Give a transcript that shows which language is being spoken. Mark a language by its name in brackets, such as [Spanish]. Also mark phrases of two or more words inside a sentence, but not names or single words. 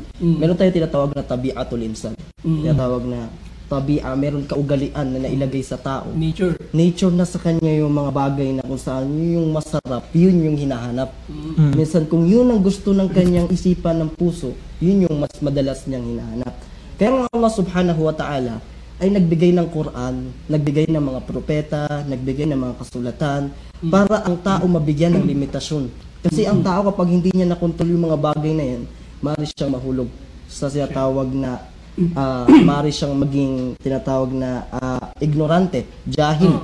[Filipino] Meron tayong tinatawag na [Arabic] طبيعة الإنسان. [Filipino] Tinatawag na tabi'a, meron kaugalian na nailagay sa tao. Nature na sa kanya yung mga bagay na kung saan yung masarap, yun yung hinahanap. Minsan kung yun ang gusto ng kanyang isipan ng puso, yun yung mas madalas niyang hinahanap. Kaya nga Allah [Arabic] سبحانه وتعالى [Filipino] ay nagbigay ng Quran, nagbigay ng mga propeta, nagbigay ng mga kasulatan, para ang tao mabigyan ng limitasyon. Kasi ang tao kapag hindi niya nakontrol yung mga bagay na yan, maaari siyang mahulog sa tinatawag na maaari siyang maging tinatawag na ignorante, jahil.